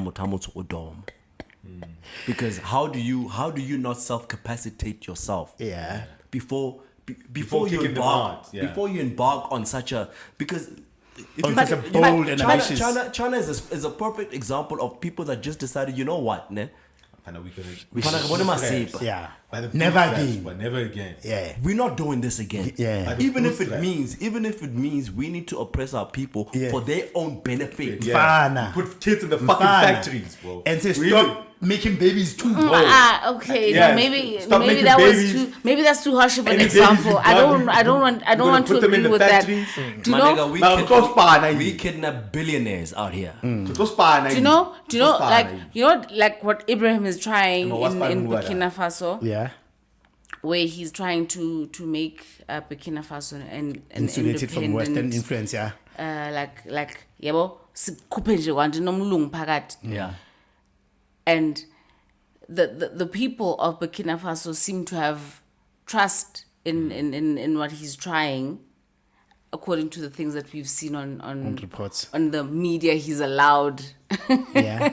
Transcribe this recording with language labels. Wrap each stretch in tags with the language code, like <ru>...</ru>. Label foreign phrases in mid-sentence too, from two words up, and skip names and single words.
<en>Because how do you not self-capacitate yourself? Yeah. Before Before you kicking the embark, mouth, yeah. before you embark on such a because. If On you- such a but bold and ambitious- China is a perfect example of people that just decided, you know what, ne? Fana, Fana, what am I saying? Yeah. By the Never bootstraps, again. But never again. Yeah. We're not doing this again. Yeah. By the Even if bootstraps. it means we need to oppress our people Yeah. for their own benefit. Yeah. Fana. Put kids in the fucking Fana. factories, bro. And say Really? stop making babies too. Okay, Yeah, no, maybe stop making that babies. was too maybe that's too harsh of an Any babies example. you I don't gonna want to put them in agree the with that. factories? Do you My know? nigga, Now, close by, we kidnap billionaires out here. Do you know? Like what Ibrahim is trying No, what's in fine with Burkina Faso, Yeah. where he's trying to make Burkina Faso an Insulated from Western independent, influence, yeah.</en> <zu>like yabo sikhuphe nje kwanti nomlungu phakathi.</zu> <en>Yeah. And the people of Burkina Faso seem to have trust in what he's trying, according to the things that we've seen on reports. on the media he's allowed Yeah.</en>